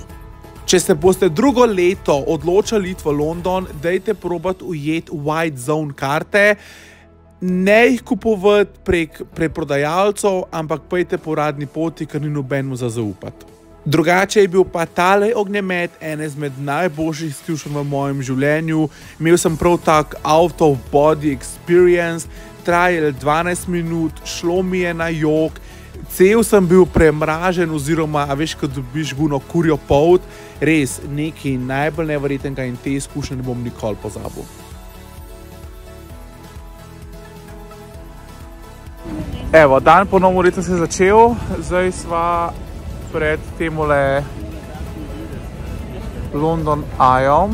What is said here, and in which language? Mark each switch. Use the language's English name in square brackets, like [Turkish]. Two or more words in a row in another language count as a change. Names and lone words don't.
[Slovenian] Če se boste drugo leto odločali iti v London, dajte probati ujeti White Zone karte. Ne jih kupovati prek preprodajalcev, ampak pojte po uradni poti, ker ni nobenemu za zaupati. Drugače je bil pa tale ognjemet ene izmed najboljših izkušenj v mojem življenju. Imel sem prav tak [English] out of body experience, [Slovenian] trajal 12 minut, šlo mi je na jok, cel sem bil premražen oziroma, a veš, ko dobiš guno kurjo polt, res nekaj najbolj neverjetnega in te izkušnje ne bom nikoli pozabil. Evo, dan po novem letu se je začel, zdaj sva pred temule London Eye-om.